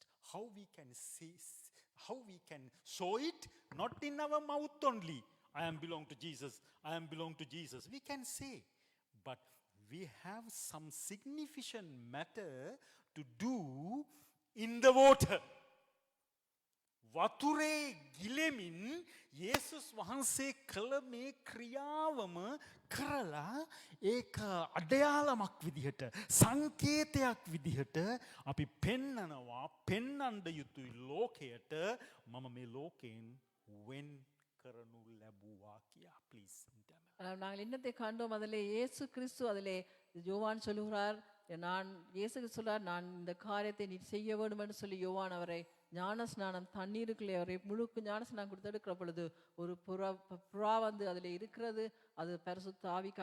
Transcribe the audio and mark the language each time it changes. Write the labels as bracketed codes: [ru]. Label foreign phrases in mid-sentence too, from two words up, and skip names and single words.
[en] How we can see, how we can show it? Not in our mouth only. I am belong to Jesus. I am belong to Jesus. We can say, but we have some significant matter to do in the water. [si] වතුරේ ගිලෙමින් යේසුස් වහන්සේ කළ මේ ක්‍රියාවම කරලා ඒක අඩයාලමක් විදිහට සංකේතයක් විදිහට අපි පෙන්නනවා පෙන්වන්න යුතුයි ලෝකයට මම මේ ලෝකයෙන් වෙන් කරනු ලැබුවා කියා please [ta] நாங்கள் இன்னத்தை கண்டோம் அதிலே இயேசு கிறிஸ்து அதிலே யோவான் சொல்லுகிறார் நான் இயேசு சொல்றார் நான் இந்த காரியத்தை நீ செய்ய வேண்டும் என்று சொல்லி யோவான் அவரை ஞானஸ்நானம் தண்ணீருக்குள்ளே அவரை முழுக்க ஞானஸ்நானம் கொடுத்து எடுக்கிற பொழுது ஒரு புறா வந்து அதில் இருக்கிறது அது பரிசுத்த ஆவிக்கு